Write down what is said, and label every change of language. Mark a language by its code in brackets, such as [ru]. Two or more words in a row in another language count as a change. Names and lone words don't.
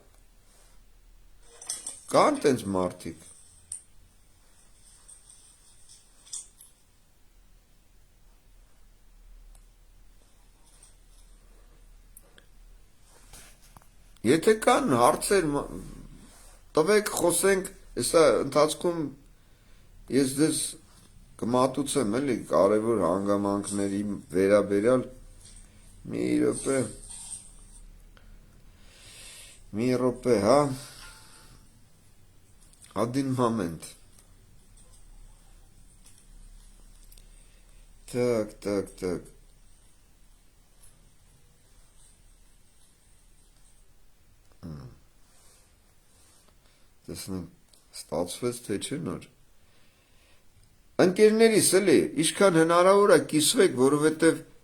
[hy] Կան տենց մարդիկ։ Եթե կան հարցեր, տվեք խոսենք, հեսա ընթացքում ես դες կմատուցեմ էլի կարևոր հանգամանքների վերաբերյալ մի րոպե, հա, [ru] один момент, так, [hy] տեսնեմ, ստացվեց թե չէ նոր, ընկերներիս էլի, ինչքան հնարավոր է կիսվեք, որովհետև